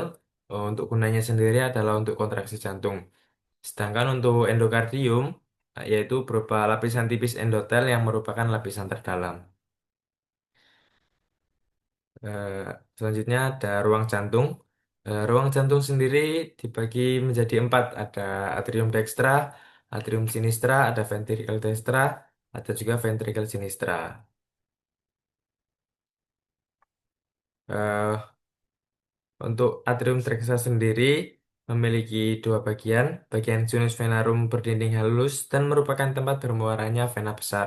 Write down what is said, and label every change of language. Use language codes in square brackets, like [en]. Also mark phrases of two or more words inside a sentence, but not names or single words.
[id] Untuk gunanya sendiri adalah untuk kontraksi jantung. Sedangkan untuk endokardium, yaitu berupa lapisan tipis endotel yang merupakan lapisan terdalam. Eh, Selanjutnya ada ruang jantung. Ruang jantung sendiri dibagi menjadi empat. Ada atrium dextra, atrium sinistra, ada ventricle dextra, ada juga ventricle sinistra. Eh, Untuk atrium dextra sendiri memiliki dua bagian. Bagian sinus venarum berdinding halus dan merupakan tempat bermuaranya vena besar.